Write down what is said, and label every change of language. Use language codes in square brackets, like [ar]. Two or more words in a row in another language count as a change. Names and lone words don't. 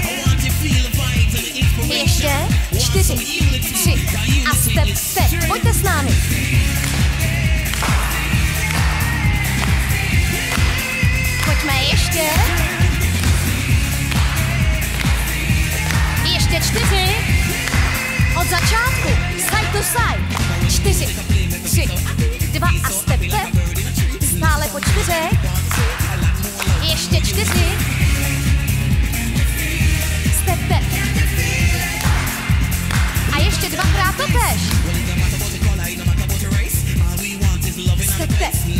[cs] Ještě 4, 3 a [en] step, step. [cs] Pojďte s námi. Pojďme ještě. Ještě 4. Od začátku. [en] Side to side. [cs] 4, 3, 2 a [en] step, step. [cs] Stále po 4. Ještě 4. [en] Step, step. [cs] A ještě dvakrát to tež. [en] Step, step.